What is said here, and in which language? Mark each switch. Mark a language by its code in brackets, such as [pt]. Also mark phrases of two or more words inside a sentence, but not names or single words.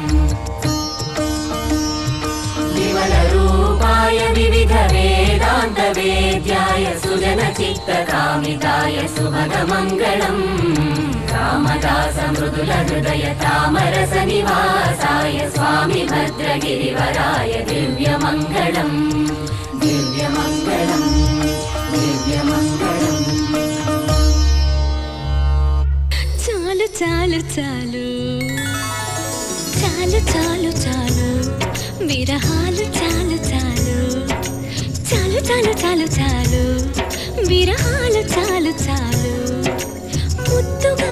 [sa] विमलरूपाय विविधवेदान्तवेद्याय सुजनचित्तकामिताय सुभगमङ्गलम् रामदास मृदुलहृदय तामरसनिवासाय स्वामि भद्रगिरिवराय दिव्यमङ्गलम् दिव्यमङ्गलम् दिव्यमङ्गलम् [te] చాలు చాలు చాలు చాలు చాలు చాలు విరహాలు చాలు చాలు చాలు చాలు చాలు చాలు విరహాలు చాలు చాలు ముద్దుగా